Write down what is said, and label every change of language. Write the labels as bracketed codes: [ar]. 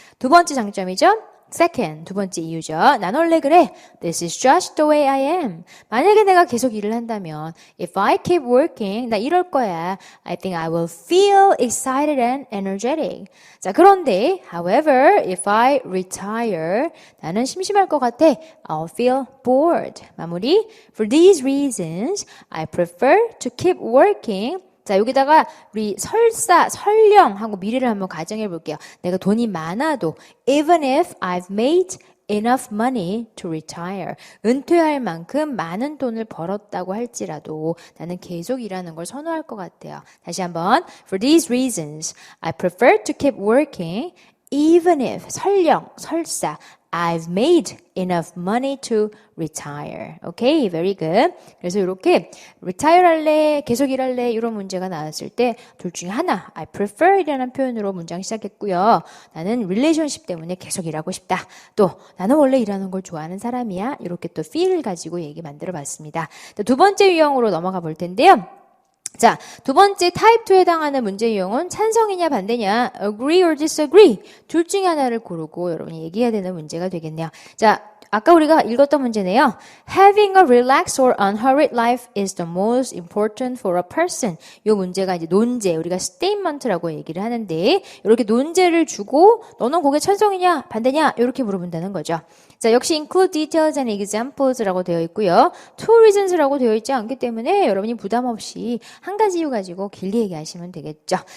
[ko] 두 번째 장점이죠. [en] Second, [ko] 두 번째 이유죠. 난 원래 그래. [en] This is just the way I am. [ko] 만약에 내가 계속 일을 한다면 [en] if I keep working, [ko] 나 이럴 거야. [en] I think I will feel excited and energetic. [ko] 자, 그런데 [en] however, if I retire, [ko] 나는 심심할 것 같아. [en] I'll feel bored. [ko] 마무리. [en] For these reasons, I prefer to keep working. [ko] 자, 여기다가 우리 설령하고 미래를 한번 가정해 볼게요. 내가 돈이 많아도 [en] even if I've made enough money to retire. [ko] 은퇴할 만큼 많은 돈을 벌었다고 할지라도 나는 계속 일하는 걸 선호할 것 같아요. 다시 한번. [en] For these reasons, I prefer to keep working even if 설사 I've made enough money to retire. Okay, very good. [ko] 그래서 이렇게 retire 할래, 계속 일할래 이런 문제가 나왔을 때 둘 중에 하나, I prefer 이라는 표현으로 문장 시작했고요. 나는 relationship 때문에 계속 일하고 싶다. 또 나는 원래 일하는 걸 좋아하는 사람이야. 이렇게 또 feel을 가지고 얘기 만들어 봤습니다. 두 번째 유형으로 넘어가 볼 텐데요. 자, 두 번째 타입 2에 해당하는 문제 유형은 찬성이냐 반대냐, [en] agree or disagree [ko] 둘 중에 하나를 고르고 여러분이 얘기해야 되는 문제가 되겠네요. 자, 아까 우리가 읽었던 문제네요. [en] Having a relaxed or unhurried life is the most important for a person. [ko] 이 문제가 이제 논제, 우리가 statement라고 얘기를 하는데 이렇게 논제를 주고 너는 거기에 찬성이냐 반대냐 이렇게 물어본다는 거죠. 자, 역시 [en] include details and examples라고 [ko] 되어 있고요. [en] two reasons라고 [ko] 되어 있지 않기 때문에 여러분이 부담 없이 한 가지 이유 가지고 길게 얘기하시면 되겠죠.